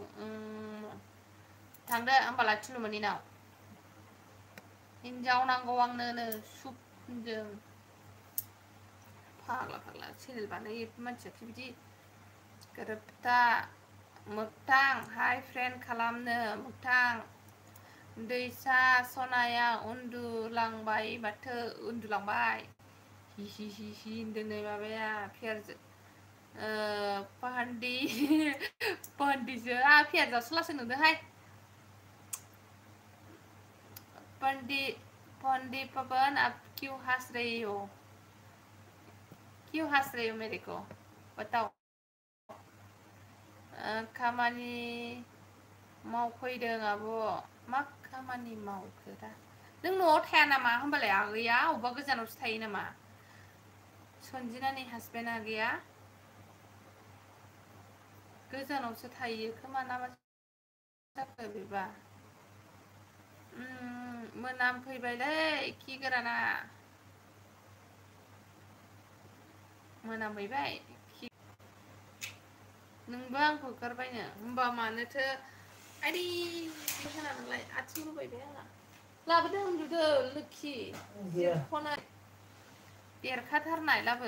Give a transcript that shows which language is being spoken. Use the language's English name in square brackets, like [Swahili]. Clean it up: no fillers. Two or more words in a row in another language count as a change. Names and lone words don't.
[Bodo] थांदो होमबालाय थुलुमुनिनाव हिनजाव नांगौ आंनो सुप होनदों फाग्ला चेनेल बानायो मानसियाखि बिदि गोरोबथा मोगथां [English] hi friend [Bodo] खालामनो मोगथां दैसा सनाया उन्दुलांबाय माथो उन्दुलांबाय हि होनदों नै माबाया फियारजो पाहान्दिजो फियारजासो लासो नुदोंहाय पंडी पवन [Hindi] आप क्यों हंस रही हो मेरे को बताओ [Bodo] खामानि मावफैदों आब' मा खामानि मावखो दा नों न'आव थाया नामा होमबालाय आगैया अबेबा गोजानावसो थायो नामा सनजिनानि हासबेन्ड आगैया गोजानावसो थायो खोमा ना मा जाखो बेबा मोनामफैबायलै खि गोराना मोनामहैबाय नोंबो आंखौ होखारबायनो होमबा मानोथो आइदै होनानैलाय आथिं रुबायबाय आंहा लाबोदो उन्दुदो लोखि जिरख'नाय देरखाथारनाय लाबो